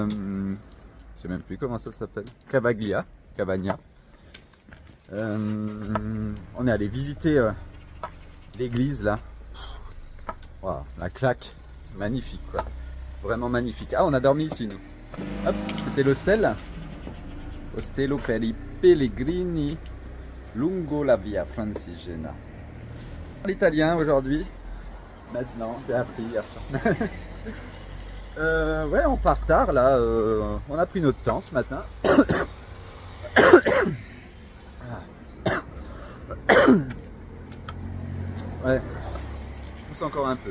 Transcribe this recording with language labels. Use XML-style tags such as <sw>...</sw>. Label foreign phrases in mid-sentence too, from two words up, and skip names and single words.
<fr>je sais même plus comment ça s'appelle. Cavagna. On est allé visiter l'église là. Wow, la claque. Magnifique quoi. Vraiment magnifique. Ah, on a dormi ici nous. Hop, c'était l'hostel. Ostello per i Pellegrini lungo la via Francigena. L'italien aujourd'hui. Maintenant, j'ai appris hier soir. Ouais, on part tard là. On a pris notre temps ce matin. Ouais, je pousse encore un peu.</fr>